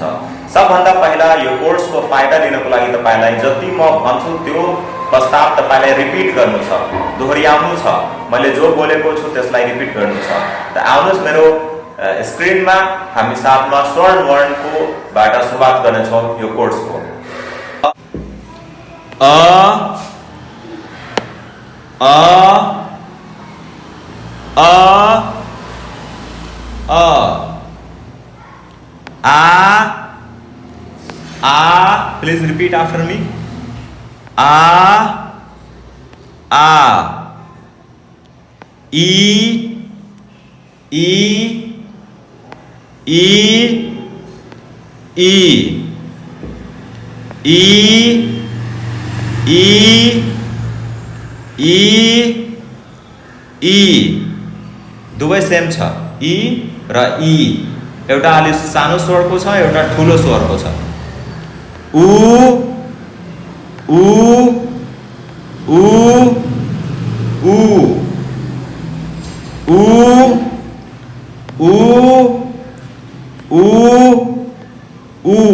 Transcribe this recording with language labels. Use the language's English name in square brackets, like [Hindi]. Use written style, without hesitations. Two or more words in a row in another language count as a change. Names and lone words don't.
[Nepali] सबभन्दा पहिला यो कोर्सको फाइदा लिनको लागि तपाईलाई जति म भन्छु त्यो प्रस्ताव तपाईलाई रिपिट गर्नु छ, दोहोर्याउनु छ। मैले जो बोलेको छु त्यसलाई रिपिट गर्नु छ। त आउनुहोस् मेरो स्क्रिनमा हामी साथमा स्वर्ण वर्णको बाट सुरुवात गर्नेछौँ यो कोर्सको। अ अ अ अ आ [English] please repeat after me. [Nepali] आ ई ई ई ई ई ई ई ई दुवै सेम छ। ई र ई एउटा अलि सानो स्वरको छ, एउटा ठुलो स्वरको छ। उ उ उ उ उ उ उ उ